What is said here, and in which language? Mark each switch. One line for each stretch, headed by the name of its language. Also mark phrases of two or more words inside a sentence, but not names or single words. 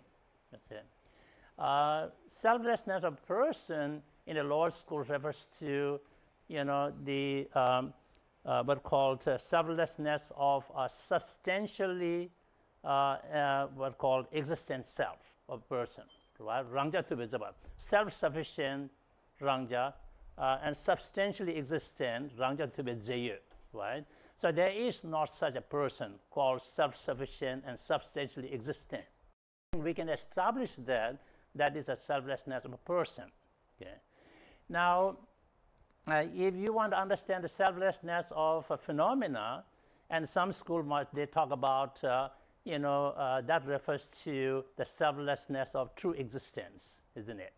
English: That's it. Selflessness of a person in the lower school refers to, the what called selflessness of a substantially what called existent self of person, right?
Tibetan: རང་རྐྱ་ཐུབ་པ་རྫས་ཡོད་པ,
English: self-sufficient rangja and substantially existent
Tibetan: རང་རྐྱ་ཐུབ་རྫས་ཡོད,
English: right? So there is not such a person called self-sufficient and substantially existent. We can establish that is a selflessness of a person. Okay. Now, if you want to understand the selflessness of a phenomena, and some school they talk about that refers to the selflessness of true existence, isn't it?